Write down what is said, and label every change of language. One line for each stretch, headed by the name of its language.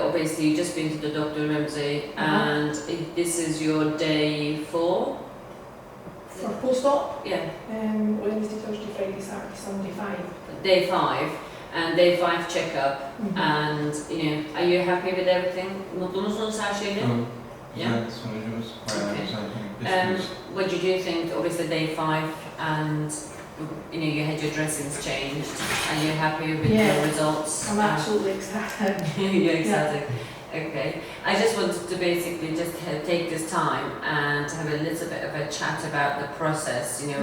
English: Obviously, you just been to the Dr Remzi, and this is your day 4 For post-op, Yeah, Wednesday, Thursday, Friday, Saturday, Sunday, 5. day 5, and day 5 checkup. And are you happy with everything?
Turkish: Mutlu musunuz her şeyle? Tamam.
English: Yeah.
Turkish: Güzel, sonucumuz bayağı
English: Okay.
Turkish: güzel. Bekliyoruz.
English: What did you think? Obviously, day 5, and you had your dressings changed. Are you happy with Yeah. the results? I'm absolutely ecstatic. You're ecstatic. Okay. I just wanted to basically just take this time and have a little bit of a chat about the process.